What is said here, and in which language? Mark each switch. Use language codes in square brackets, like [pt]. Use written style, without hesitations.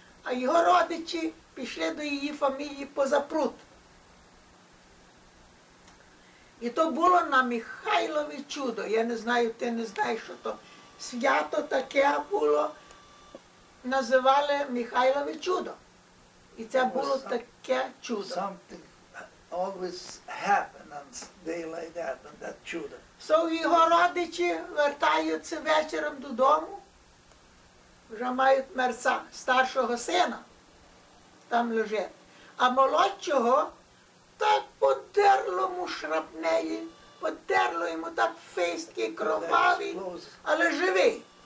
[uk] А його родичі пішли до її фамілії поза пруд. І то було на Михайлові чудо. Я не знаю, ти не знаєш, що то. Свято таке було, називали Михайлове чудо. І це було таке чудо. [en] Something always happen on day like that, on that чудо. [uk] Його родичі вертаються вечором додому, вже мають мерця, старшого сина, там лежить. А молодшого так подерло йому шрапнеї, подерло йому так фейський, кровавий, але живий.